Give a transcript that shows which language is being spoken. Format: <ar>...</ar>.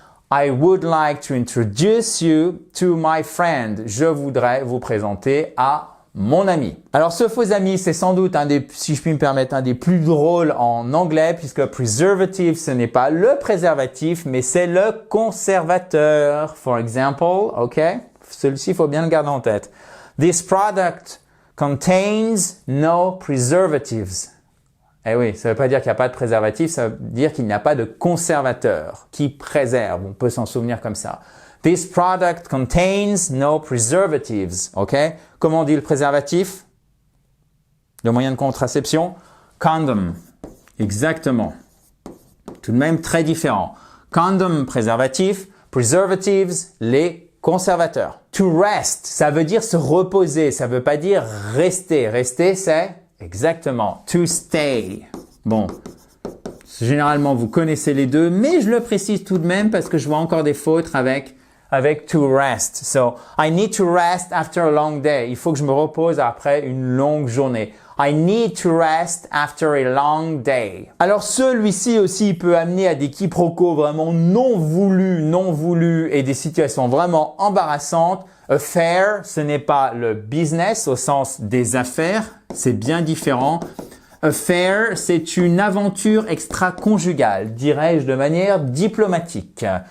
<en>I would like to introduce you to my friend.</en> <fr>Je voudrais vous présenter à mon ami. Alors, ce faux ami, c'est sans doute si je puis me permettre, un des plus drôles en anglais, puisque preservative, ce n'est pas le préservatif, mais c'est le conservateur.</fr> <en>For example, ok?</en> <fr>Celui-ci, il faut bien le garder en tête.</fr> <en>This product contains no preservatives.</en> <fr>Eh oui, ça ne veut pas dire qu'il n'y a pas de préservatif, ça veut dire qu'il n'y a pas de conservateur qui préserve. On peut s'en souvenir comme ça.</fr> <en>This product contains no preservatives. OK?</en> <fr>Comment on dit le préservatif? Le moyen de contraception? Condom. Exactement. Tout de même très différent. Condom, préservatif. Preservatives, les conservateur.</fr> <en>To rest,</en> <fr>ça veut dire se reposer, ça veut pas dire rester. Rester, c'est exactement</fr> <en>to stay.</en> <fr>Bon, généralement vous connaissez les deux, mais je le précise tout de même parce que je vois encore des fautes avec</fr> <en>to rest. So, I need to rest after a long day.</en> <fr>Il faut que je me repose après une longue journée.</fr> <en>I need to rest after a long day.</en> <fr>Alors celui-ci aussi peut amener à des quiproquos vraiment non voulus et des situations vraiment embarrassantes. Affair, ce n'est pas le business au sens des affaires, c'est bien différent. Affair, c'est une aventure extra-conjugale, dirais-je de manière diplomatique.</fr>